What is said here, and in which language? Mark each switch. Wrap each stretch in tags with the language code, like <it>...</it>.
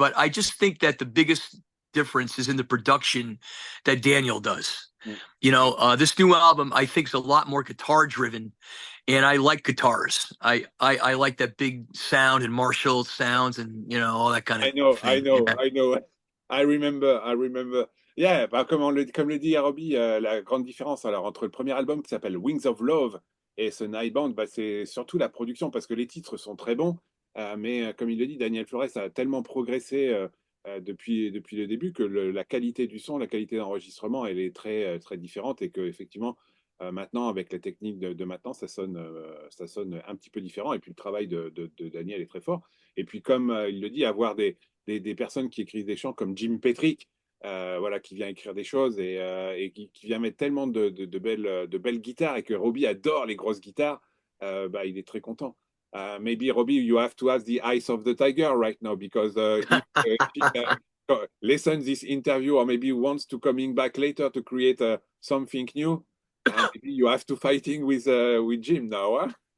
<en>But I just think that the biggest difference is in the production that Daniel does. You know, this new album, I think, is a lot more guitar driven, and I like guitars. I like that big sound and Marshall sounds, and, you know, all that kind of thing. I know. I remember.</en> <fr>Yeah, bah, comme le dit Robbie, la grande différence alors entre le premier album qui s'appelle Wings of Love et ce Night Band, bah, c'est surtout la production, parce que les titres sont très bons, mais comme il le dit, Daniel Flores a tellement progressé depuis le début que la qualité du son, la qualité d'enregistrement, elle est très différente et que effectivement maintenant avec la technique de maintenant, ça sonne un petit peu différent. Et puis le travail de Daniel est très fort. Et puis comme il le dit, avoir des personnes qui écrivent des chants comme Jim Petrick, voilà, qui vient écrire des choses et qui vient mettre tellement de belles guitares et que Robbie adore les grosses guitares, bah, il est très content.</fr> <en>Maybe Robbie, you have to have the eyes of the tiger right now because if he listens this interview or maybe wants to coming back later to create something new, maybe you have to fighting with Jim now.</en>